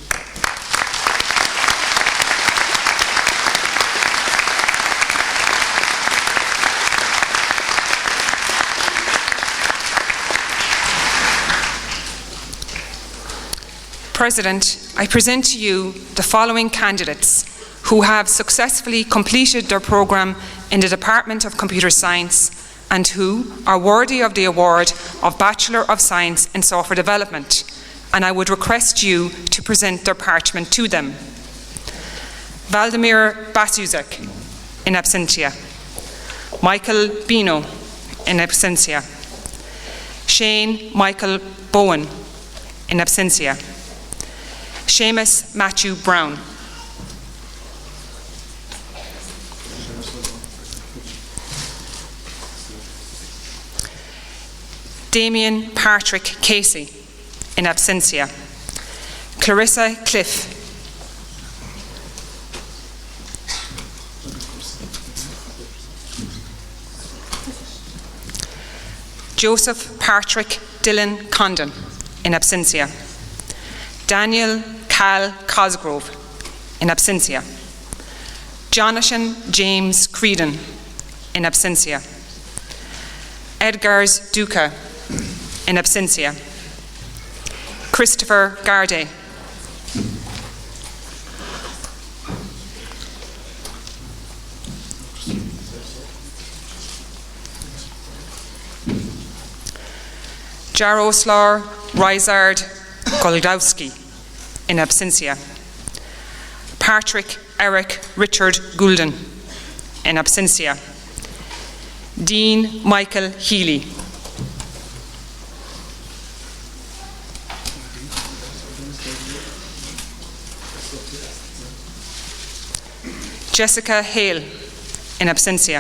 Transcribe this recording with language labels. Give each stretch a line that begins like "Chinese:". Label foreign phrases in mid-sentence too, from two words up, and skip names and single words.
English: President, I present to you the following candidates who have successfully completed their programme in the Department of Computer Science and who are worthy of the award of Bachelor of Science in Software Development, and I would request you to present their parchment to them. Valdemir Basuzek, in absentia. Michael Bino, in absentia. Shane Michael Bowen, in absentia. Seamus Matthew Brown. Damien Patrick Casey, in absentia. Clarissa Cliff. Joseph Patrick Dillon Condon, in absentia. Daniel Cal Cosgrove, in absentia. Jonathan James Creedon, in absentia. Edgars Duca, in absentia. Christopher Garday. Jaroslaw Rizard Goldowski, in absentia. Patrick Eric Richard Goulden, in absentia. Dean Michael Healy. Jessica Hale, in absentia.